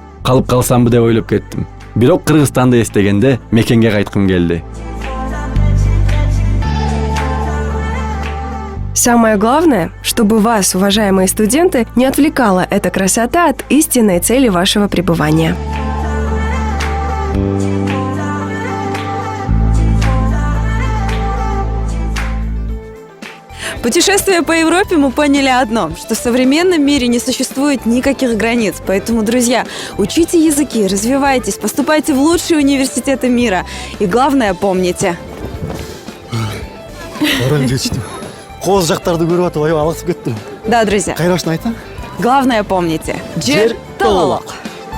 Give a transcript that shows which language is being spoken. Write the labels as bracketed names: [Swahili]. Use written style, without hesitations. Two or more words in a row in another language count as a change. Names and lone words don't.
[Kyrgyz] Калып калсамбы деп ойлоп кеттим. Бирок Кыргызстанды эстегенде мекенге кайткым келди. [Russian] Самое главное, чтобы вас, уважаемые студенты, не отвлекала эта красота от истинной цели вашего пребывания. Путешествуя по Европе, мы поняли одно, что в современном мире не существует никаких границ. Поэтому, друзья, учите языки, развивайтесь, поступайте в лучшие университеты мира. И главное, помните. [Kyrgyz] Кооз жактарды көрүп атып аябай алаксып кеттим. [Russian] Да, друзья. [Kyrgyz] Кайрашын айтсаң? [Russian] Главное, помните. Жертволог.